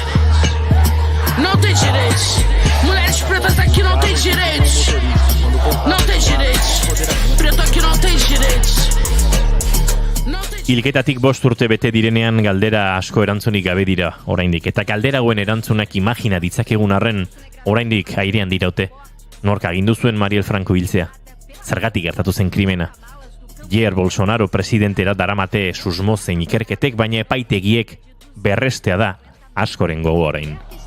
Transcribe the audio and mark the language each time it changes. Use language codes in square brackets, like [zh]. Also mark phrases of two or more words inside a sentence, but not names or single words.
[pt] Não tem direitos. Mulheres pretas aqui não tem direitos. Não tem direitos. Preto aqui não tem direitos. [eu] Hilketatik 5 urte bete direnean galdera asko erantzunik gabe dira oraindik, eta galderagoen erantzunak imagina ditzakegun arren oraindik airean diraute. Nork agindu zuen Mariel Franco hiltzea? Zergatik gertatu zen krimena? Jair Bolsonaro presidentera daramate susmo zein ikerketek, baina epaitegiek berrestea da askoren gogo orain.